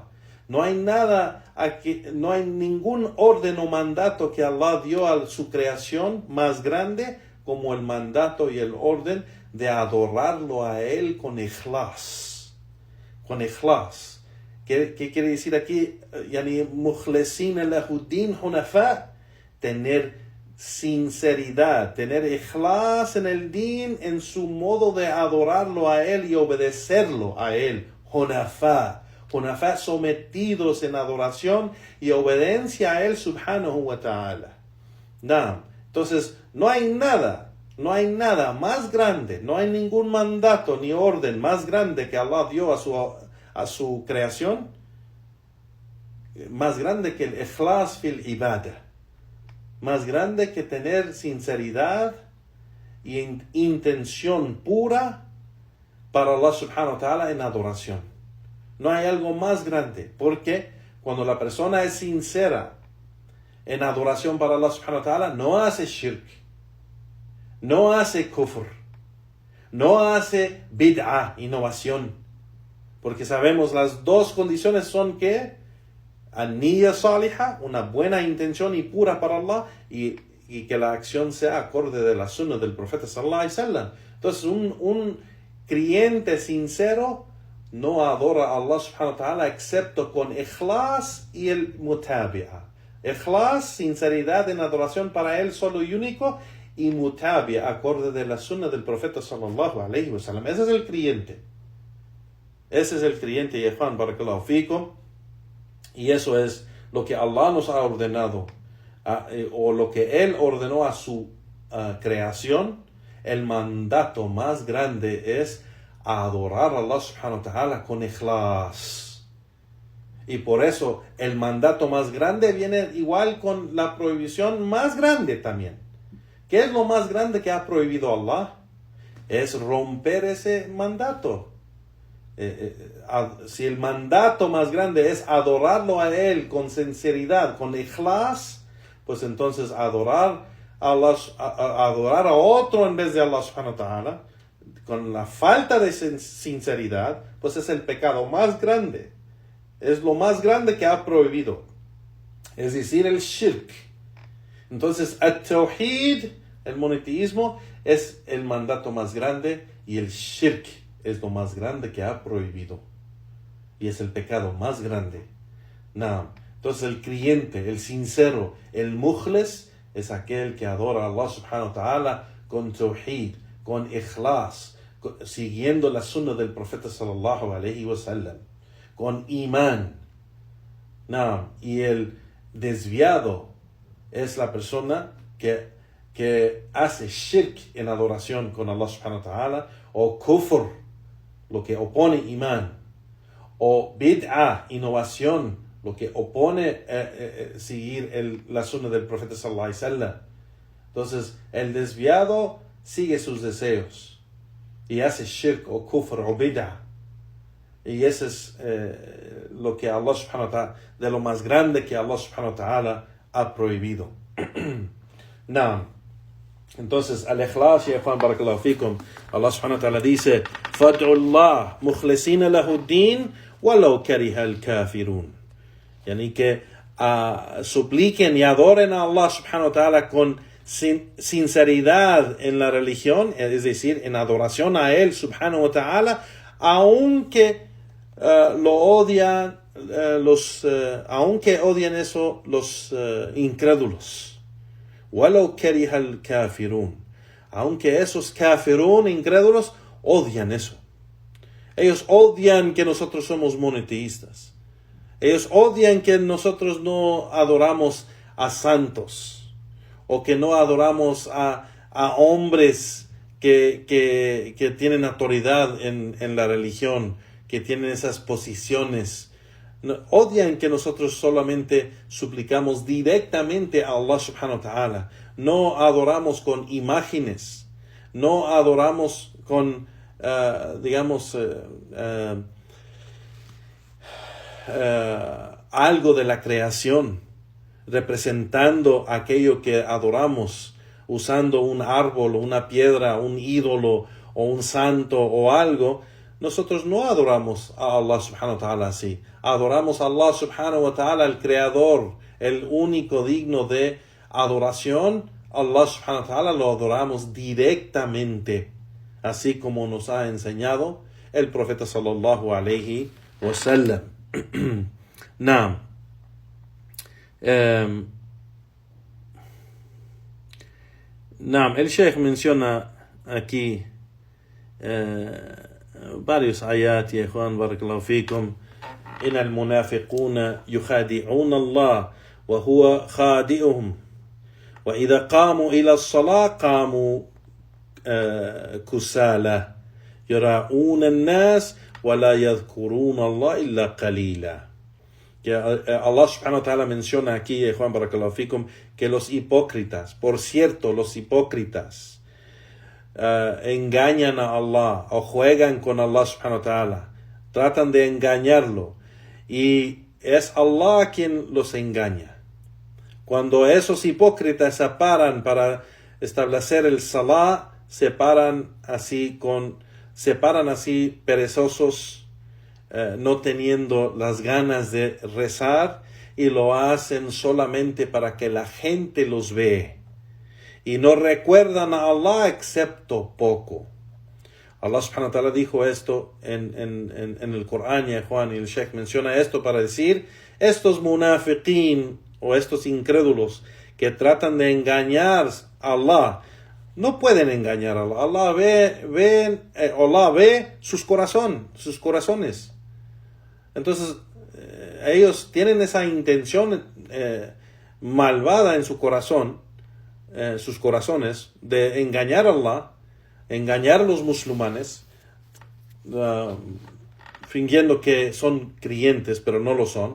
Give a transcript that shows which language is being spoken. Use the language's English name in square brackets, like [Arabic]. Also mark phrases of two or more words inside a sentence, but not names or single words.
[Spanish] No hay no hay ningún orden o mandato que Allah dio a su creación más grande como el mandato y el orden de adorarlo a Él con ikhlas. Con ikhlas. ¿Qué quiere decir aquí? [Arabic] يعني مخلصين له الدين حنفاء. [Spanish] Tener sinceridad, tener ikhlas en el din, en su modo de adorarlo a Él y obedecerlo a Él. Hunafa, sometidos en adoración y obediencia a Él [Arabic] سبحانه وتعالى. [Spanish] Entonces, no hay nada más grande, no hay ningún mandato ni orden más grande que Allah dio a su creación, más grande que el [Arabic] إخلاص في العبادة. [Spanish] Más grande que tener sinceridad y intención pura para Allah [Arabic] سبحانه وتعالى [Spanish] en adoración. No hay algo más grande, porque cuando la persona es sincera en adoración para Allah [Arabic] سبحانه وتعالى, [Spanish] no hace shirk, no hace kufr, no hace bid'ah, innovación, porque sabemos las dos condiciones son que [Arabic] النية صالحة, [Spanish] una buena intención y pura para Allah, y que la acción sea acorde de la sunna del profeta [Arabic] صلى الله عليه وسلم. [Spanish] Entonces un creyente sincero no adora a Allah [Arabic] سبحانه وتعالى [Spanish] excepto con ikhlas y el mutabi'a. Ikhlas, sinceridad en adoración para Él solo y único, y mutabi'a, acorde de la sunna del profeta [Arabic] صلى الله عليه وسلم. [Spanish] Ese es el creyente. Yehwan, [Arabic] بارك الله فيكم. [Spanish] Y eso es lo que Allah nos ha ordenado, o lo que Él ordenó a su creación. El mandato más grande es adorar a Allah [Arabic] سبحانه وتعالى [Spanish] con ikhlas. Y por eso el mandato más grande viene igual con la prohibición más grande también. ¿Qué es lo más grande que ha prohibido Allah? Es romper ese mandato. Si el mandato más grande es adorarlo a Él con sinceridad, con ikhlas, pues entonces adorar a otro en vez de Allah [Arabic] سبحانه وتعالى, [Spanish] con la falta de sinceridad, pues es el pecado más grande. Es lo más grande que ha prohibido. Es decir, el shirk. Entonces, at-tawhid, el monoteísmo, es el mandato más grande, y el shirk es lo más grande que ha prohibido. Y es el pecado más grande. Entonces el creyente, el sincero, el mukhlis, es aquel que adora a Allah [Arabic] سبحانه وتعالى [Spanish] con tawhid, con ikhlas, siguiendo la sunna del profeta [Arabic] صلى الله عليه وسلم, [Spanish] con iman. Y el desviado es la persona que hace shirk en adoración con Allah [Arabic] سبحانه وتعالى, [Spanish] o kufr, lo que opone iman, o bid'ah, innovación, lo que opone seguir la sunna del profeta [Arabic] صلى الله عليه وسلم. [Spanish] Entonces el desviado sigue sus deseos y hace shirk o kufr o bid'ah, y ese es lo que Allah [Arabic] سبحانه وتعالى, [Spanish] de lo más grande que Allah [Arabic] سبحانه وتعالى [Spanish] ha prohibido. Entonces, al-ikhlas, ya Juan, [Arabic] بارك الله فيكم, [Spanish] Allah [Arabic] سبحانه وتعالى [Spanish] dice, [Arabic] فَادْعُوا اللَّهَ مُخْلِصِينَ لَهُ الدِّينَ وَلَوْ كَرِهَ الْكَافِرُونَ. [Spanish] Yani que supliquen y adoren a Allah [Arabic] سبحانه وتعالى [Spanish] con sinceridad en la religión, es decir, en adoración a Él [Arabic] سبحانه وتعالى, [Spanish] aunque lo odian, aunque odian eso los incrédulos. [Arabic] وَلَوْ كَرِهَ الْكَافِرُونَ. [Spanish] Aunque esos kafirun, incrédulos, odian eso. Ellos odian que nosotros somos monoteístas. Ellos odian que nosotros no adoramos a santos o que no adoramos a hombres que tienen autoridad en la religión, que tienen esas posiciones. Odian que nosotros solamente suplicamos directamente a Allah [Arabic] سبحانه وتعالى. [Spanish] No adoramos con imágenes, no adoramos con, algo de la creación, representando aquello que adoramos, usando un árbol, una piedra, un ídolo o un santo o algo. Nosotros no adoramos a Allah [Arabic] سبحانه وتعالى [Spanish] así. Adoramos a Allah [Arabic] سبحانه وتعالى, [Spanish] el creador, el único digno de adoración. Allah [Arabic] سبحانه وتعالى [Spanish] lo adoramos directamente, así como nos ha enseñado el profeta [Arabic] صلى الله عليه وسلم. [Spanish] Naam. El Sheikh menciona aquí varios ayat, [Arabic] يا إخوان، بارك الله فيكم. إن المنافقون يخادعون الله وهو خادعهم وإذا قاموا إلى الصلاة قاموا كسالى يراؤون الناس ولا يذكرون الله إلا قليلا. [Spanish] Que Allah [Arabic] سبحانه وتعالى [Spanish] menciona aquí, Juan [Arabic] بارك الله فيكم, [Spanish] que los hipócritas, por cierto, los hipócritas engañan a Allah o juegan con Allah [Arabic] سبحانه وتعالى, [Spanish] tratan de engañarlo, y es Allah quien los engaña. Cuando esos hipócritas se paran para establecer el salah, se paran así perezosos, no teniendo las ganas de rezar, y lo hacen solamente para que la gente los ve, y no recuerdan a Allah excepto poco. Allah subhanahu wa ta'ala dijo esto en el Corán, ya Juan, y el Sheikh menciona esto para decir, estos munafiqín o estos incrédulos que tratan de engañar a Allah, no pueden engañar a Allah. Allah ve sus corazones. Entonces, ellos tienen esa intención malvada en su corazón, sus corazones, de engañar a Allah, engañar a los musulmanes, fingiendo que son creyentes, pero no lo son.